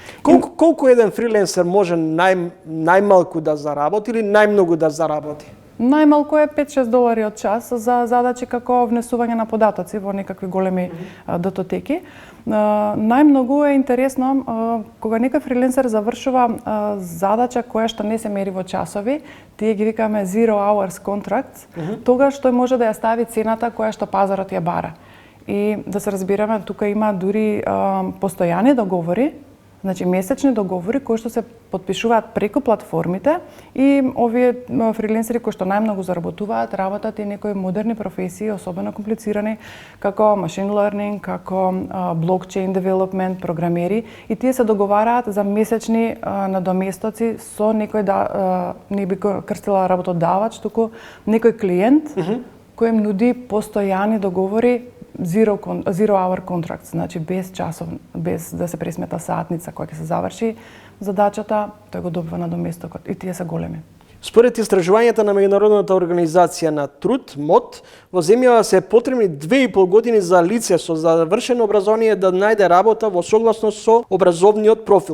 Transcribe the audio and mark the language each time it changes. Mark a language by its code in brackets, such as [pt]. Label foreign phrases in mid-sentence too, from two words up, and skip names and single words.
[mk] Колку еден фриленсер може најмалку да заработи или најмногу да заработи? Најмалку е $5-6 од час за задачи како внесување на податоци во некакви големи датотеки. Најмногу е интересно кога некој фриленсер завршува задача која што не се мери во часови, тие ги викаме [en] zero hours contracts, [mk] тогаш тој може да ја стави цената која што пазарот ја бара. И да се разбираме, тука има дури постојани договори, значи месечни договори кои што се потпишуваат преку платформите и овие фриленсери кои што најмногу заработуваат, работат и некои модерни професии, особено комплицирани, како [en] machine learning, [mk] како [en] blockchain development, [mk] програмери, и тие се договараат за месечни надоместоци со некој не би крстила работодавач, туку некој клиент кој им нуди постојани договори, [en] zero hour contracts, [mk] значи без часов, без да се пресмета саатница која ќе се заврши задачата, тој го добива надоместокот и тие се големи. Според истражувањата на Меѓународната организација на труд, МОД, во земјава се потребни 2,5 години за лице со завршено образование да најде работа во согласност со образовниот профил.